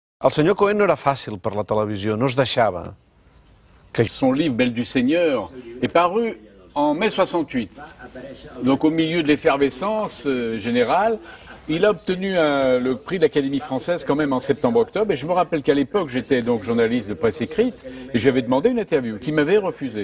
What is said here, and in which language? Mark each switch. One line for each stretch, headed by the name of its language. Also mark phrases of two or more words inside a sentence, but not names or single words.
Catalan: El senyor Cohen no era fàcil per la televisió, no es deixava.
French: Son livre Belle du Seigneur est paru en mai 68. Donc au milieu de l'effervescence générale, il a obtenu le prix de l'Académie française quand même en septembre-octobre. Et je me rappelle qu'à l'époque, j'étais donc journaliste de presse écrite et j'avais demandé une interview qu'il m'avait refusée.